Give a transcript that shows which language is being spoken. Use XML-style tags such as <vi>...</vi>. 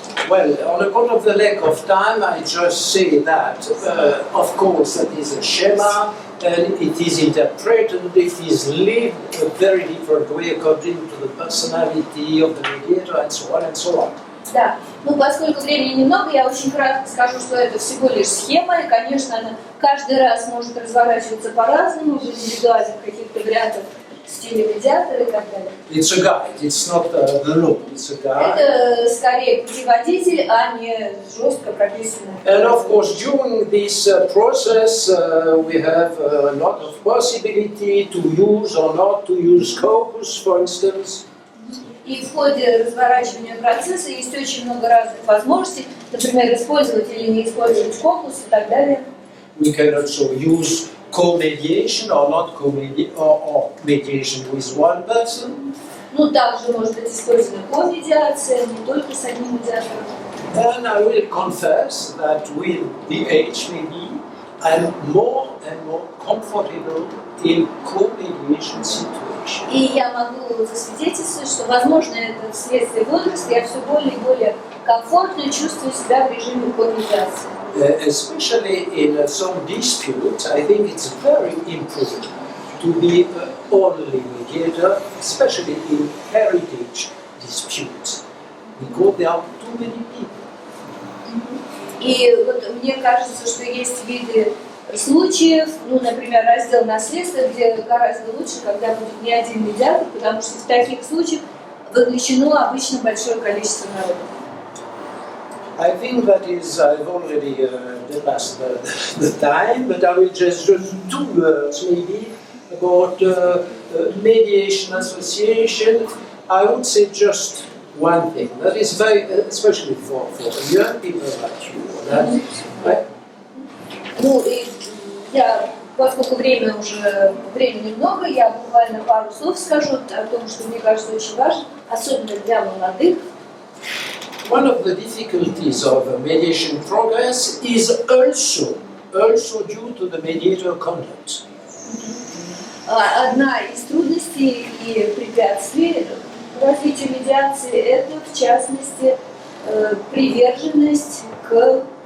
<en>Well, on account of the lack of time, I just say that, of course, that is a schema, and it is interpreted, it is lived a very different way according to the personality of the mediator, and so on and so on.</en> <ru>Да, ну поскольку времени немного, я очень кратко скажу, что это всего лишь схема, и, конечно, она каждый раз может разворачиваться по-разному, в индивидуальных каких-то вариантах в стиле медиатора и так далее.</ru> <en>It's a guide, it's not the law, it's a guide.</en> <ru>Это скорее путеводитель, а не жестко прописанное.</ru> <en>And of course, during this process, we have a lot of possibility to use or not to use corpus, for instance.</en> <ru>И в ходе разворачивания процесса есть очень много разных возможностей, например, использовать или не использовать корпус и так далее.</ru> <en>We can also use co-mediation or not co-mediation or mediation with one person.</en> <ru>Ну, также может быть использована комедиация, не только с одним медиатором.</ru> <en>And I will confess that with the age, maybe, I'm more and more comfortable in co-mediation situations.</en> <ru>И я могу засвидетельствовать, что, возможно, это вследствие возраста, я все более и более комфортно чувствую себя в режиме комедиации.</ru> <en>Especially in some disputes, I think it's very important to be only mediator, especially in heritage disputes, because there are too many people.</en> <ru>И вот мне кажется, что есть виды случаев, ну, например, раздел наследства, где гораздо лучше, когда будет не один медиатор, потому что в таких случаях вовлечено обычно большое количество народа.</ru> <en>I think that is, I've already passed the time, but I will just 2 words maybe about mediation association. I would say just one thing, that is very, especially for young people like you, that, right?</en> <ru>Ну, и я Поскольку времени много, я буквально пару слов скажу о том, что мне кажется очень важно, особенно для молодых.</ru> <en>One of the difficulties of mediation progress is also due to the mediator conduct.</en> <ru>Одна из трудностей и препятствий развитию медиации – это, в частности, приверженность к...</ru>